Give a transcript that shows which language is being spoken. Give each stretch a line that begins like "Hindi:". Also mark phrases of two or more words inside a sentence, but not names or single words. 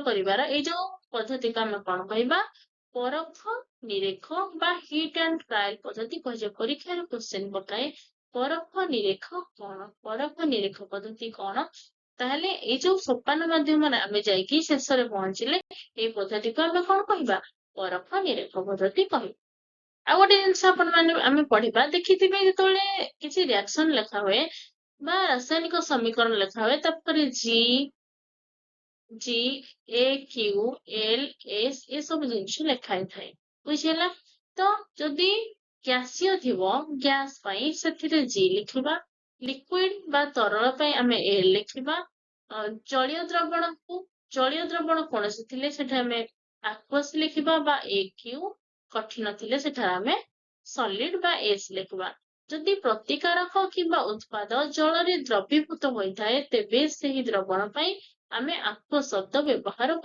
Odia: କରିବାର ଏଇ ଯୋଉ ପଦ୍ଧତିକୁ ଆମେ କଣ କହିବା ପରଖ ନିରୀଖ ବା
English: hit and trial
Odia: ପଦ୍ଧତି କୁହାଯାଏ ପରୀକ୍ଷାର କ୍ୱେଶ୍ଚେନ ପକାଏ ପରଖ ନିରୀଖ କଣ ପରଖ ନିରୀଖ ପଦ୍ଧତି କଣ ତାହେଲେ ଏଇ ଯୋଉ ସୋପାନ ମାଧ୍ୟମରେ ଆମେ ଯାଇକି ଶେଷରେ ପହଞ୍ଚିଲେ ଏଇ ପଦ୍ଧତିକୁ ଆମେ କଣ କହିବା ପରଖ ନିରୀଖ ପଦ୍ଧତି କହିବା ଆଉ ଗୋଟେ ଜିନିଷ ଆପଣ ମାନେ ଆମେ ପଢିବା ଦେଖିଥିବେ ଯେତେବେଳେ କିଛି ରିଆକ୍ସନ ଲେଖା ହୁଏ ବା ରାସାୟନିକ ସମୀକରଣ ଲେଖା ହୁଏ ତାପରେ G A Q L S ଏ ସବୁ ଜିନିଷ ଲେଖା ହେଇଥାଏ ବୁଝିହେଲା ତ ଯଦି ଗ୍ୟାସୀୟ ଥିବ ଗ୍ୟାସ ପାଇଁ ସେଥିରେ G ଲେଖିବା ଲିକ୍ୱିଡ ବା ତରଳ ପାଇଁ ଆମେ L ଲେଖିବା ଜଳୀୟ ଦ୍ରବଣ କୌଣସି ଥିଲେ ସେଟା ଆମେ aqueous ଲେଖିବା ବା AQ କଠିନ ଥିଲେ ସେଠାରେ ଆମେ solid ବା S ଲେଖିବା ଯଦି ପ୍ରତିକାରକ କିମ୍ବା ଉତ୍ପାଦ ଜଳରେ ଦ୍ରବୀଭୂତ ହୋଇଥାଏ ତେବେ ସେହି ଦ୍ରବଣ ପାଇଁ ଆମେ aqueous ଶବ୍ଦ ବ୍ୟବହାର